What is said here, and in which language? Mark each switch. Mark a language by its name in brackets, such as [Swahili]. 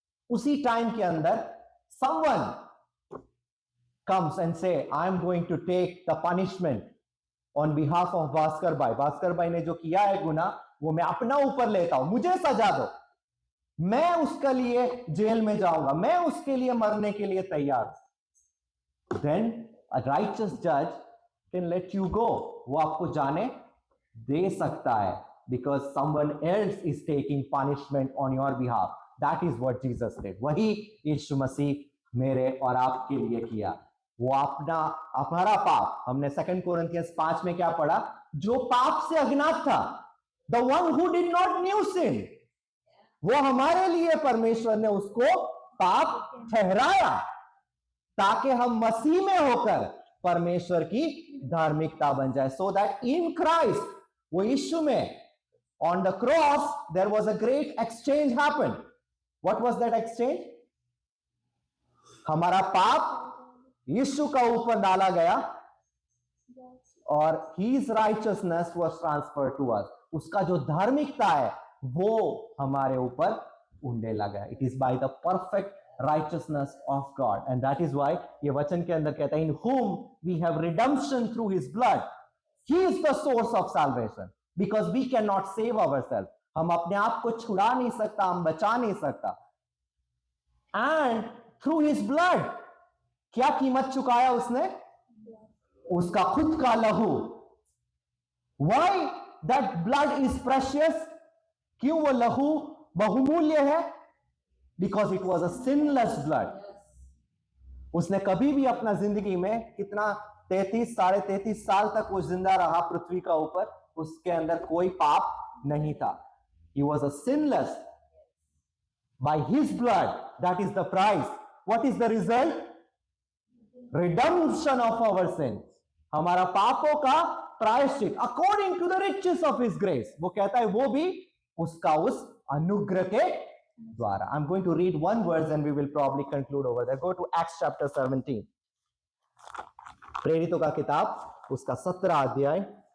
[Hindi] उसी टाइम के अंदर [English] Someone comes and say I am going to take the punishment on behalf of Bhaskar भाई. [Hindi] भास्कर भाई ने जो किया है गुनाह वो मैं अपना ऊपर लेता हूं. मुझे सजा दो, मैं उसके लिए जेल में जाऊंगा, मैं उसके लिए मरने के लिए तैयार. [English] Then a righteous judge can let you go. [Hindi] वो आपको जाने दे सकता है [English] because someone else is taking punishment on your behalf. That is what Jesus did. [Hindi] वही यीशु मसीह मेरे और आपके लिए किया. वो हमारा पाप, हमने 2 कोरिन्थियंस 5 में क्या पढ़ा? जो पाप से अज्ञात था, [English] the one who did not knew sin, [Hindi] वो हमारे लिए परमेश्वर ने उसको पाप ठहराया ताकि हम मसीह में होकर परमेश्वर की धार्मिकता बन जाए. [English] so that in Christ, [Hindi] वो यीशु में, [English] On the cross there was a great exchange happen. What was that exchange? [Hindi] हमारा पाप यीशु का ऊपर डाला गया और [English] his righteousness was transferred to us. [Hindi] उसका जो धार्मिकता है वो हमारे ऊपर उंडेला गया. [English] it is by the perfect righteousness of God, and that is why [Hindi] ये वचन के अंदर कहता है [English] in whom we have redemption through his blood. He is the source of salvation because we cannot save ourselves. [Hindi] हम अपने आप को छुड़ा नहीं सकता, हम बचा नहीं सकता. [English] And through his blood, [Hindi] क्या कीमत चुकाया उसने? उसका खुद का लहू. [English] Why that blood is precious? [Hindi] क्यों वो लहू बहुमूल्य है? [English] Because it was a sinless blood. [Hindi] उसने कभी भी अपना जिंदगी में कितना 33 साल तक वो जिंदा रहा पृथ्वी का ऊपर, उसके अंदर कोई पाप नहीं था. [English] He was a sinless. By his blood, that is the price. What is the result? Redemption of our sins. [Hindi] हमारा पापों का प्रायश्चित [English] according to the riches of his grace. [Hindi] वो कहता है वो भी उसका उस अनुग्रह के द्वारा. [English] I'm going to read one verse and we will probably conclude over there. Go to Acts chapter 17. [Hindi] प्रेरितों का किताब उसका 17 अध्याय.